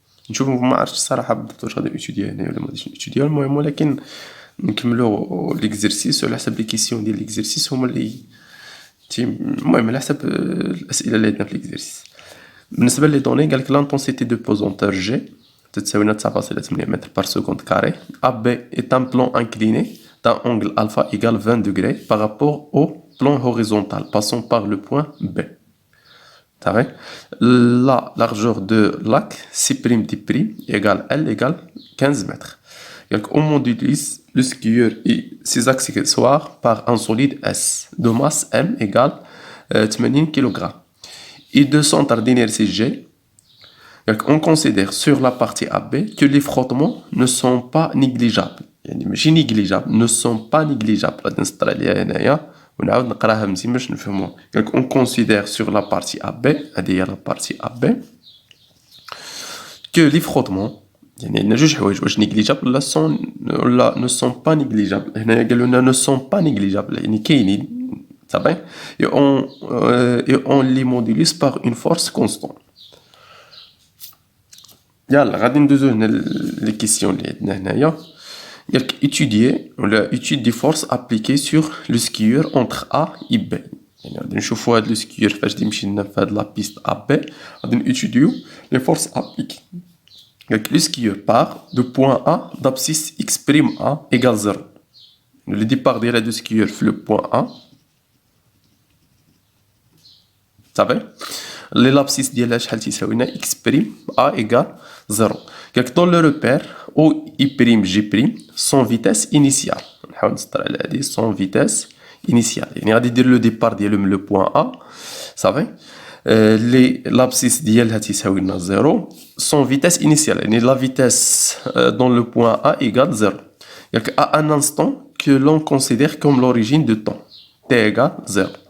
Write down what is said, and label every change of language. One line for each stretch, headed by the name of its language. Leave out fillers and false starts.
Arabic: نشوفوا ما عرفتش الصراحه بالضبط واش غادي نيتوديو هنايا ولا ما غاديش نيتوديو، المهم ولكن نكملوا ليكزارسيس وعلى حسب لي كيسيون ديال ليكزارسيس هما اللي المهم على حسب الاسئله اللي عندنا في ليكزارسيس. بالنسبه لي دوني قالك لانتونسيتي دو بوزونتور جي تتساوي 9.8 متر بار سكوند كاري.
French: AB est un plan incliné d'un angle alpha égale 20 degrés par rapport au plan horizontal passant par le point B. La largeur de l'arc C'' égale L égale 15 mètres. On modélise le skieur et ses accessoires par un solide S de masse M égale 80 kg et de centre d'inertie G. On considère sur la partie AB que les frottements ne sont pas négligeables.
Arabic: يعني ماشي
French: négligeables, ne sont pas négligeables.
Arabic: غادي نسطر عليها هنايا ونعاود نقراها مزيان باش نفهموها.
French: On considère sur la partie AB, هذه هي la partie AB, que les frottements
Arabic: يعني عندنا جوج حوايج، واش négligeables ولا ne
French: sont pas négligeables.
Arabic: هنايا قالوا لنا
French: ne sont pas négligeables
Arabic: يعني كاينين صافي.
French: et on les modélise par une force constante.
Arabic: يلا غادي ندوزو هنا لي كيسيون اللي عندنا هنايا. قالك
French: étudier ولا étude des forces appliquées sur le skieur entre A et B.
Arabic: يعني غادي نشوفوا هاد لو سكيور فاش يمشي لنا في هاد لا بيست A B غادي نيتوديو لي فورس ابليكي.
French: قالك لو سكيور بار دو بوين A d'abscisse x' A égale 0.
Arabic: لو ديبار ديال هاد لو سكيور في لو بوين A صافي لي لابسيس ديالها شحال تيساوي لنا
French: x' A égale 0. قالك dans le repère O I' G' sans vitesse initiale.
Arabic: نحاول نسطر على هادي
French: sans vitesse initiale
Arabic: يعني غادي يدير لو ديبار ديالو من لو بوين A صافي. لي لابسيس ديالها تيساوي لنا 0
French: sans vitesse initiale يعني la vitesse dans le point A égale 0.
Arabic: قالك
French: à un instant que l'on considère comme l'origine de temps t égale 0.